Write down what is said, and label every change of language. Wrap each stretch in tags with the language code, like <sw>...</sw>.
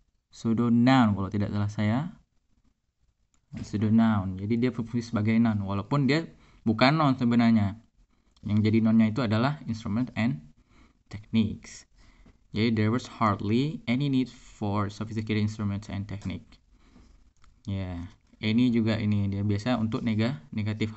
<id>Pseudo noun kalau tidak salah saya. Pseudo noun. Jadi dia berfungsi sebagai noun walaupun dia bukan noun sebenarnya. Yang jadi nounnya itu adalah</id> <en>instrument and techniques.</en> <id>Jadi</id> <en>there was hardly any need for sophisticated instruments and technique.</en> <id>Ya, any juga ini dia biasa untuk negatif.</id>